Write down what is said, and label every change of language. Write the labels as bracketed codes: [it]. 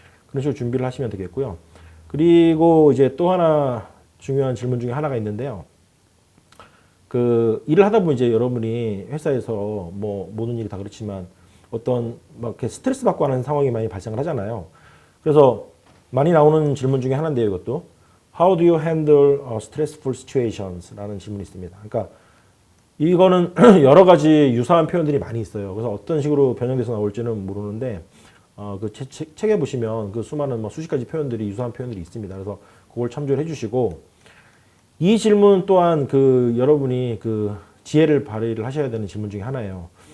[ko] 그런 식으로 준비를 하시면 되겠고요. 그리고 이제 또 하나 중요한 질문 중에 하나가 있는데요. 그 일을 하다 보면 이제 여러분이 회사에서 뭐 모든 일이 다 그렇지만 어떤 막 이렇게 스트레스 받고 하는 상황이 많이 발생을 하잖아요. 그래서 많이 나오는 질문 중에 하나인데요, 이것도. [en] How do you handle stressful situations? [ko] 라는 질문이 있습니다. 그러니까 이거는 여러 가지 유사한 표현들이 많이 있어요. 그래서 어떤 식으로 변형돼서 나올지는 모르는데 그 책에 보시면 그 수많은 뭐 수십 가지 표현들이 유사한 표현들이 있습니다. 그래서 그걸 참조를 해주시고 이 질문 또한 그 여러분이 그 지혜를 발휘를 하셔야 되는 질문 중에 하나예요.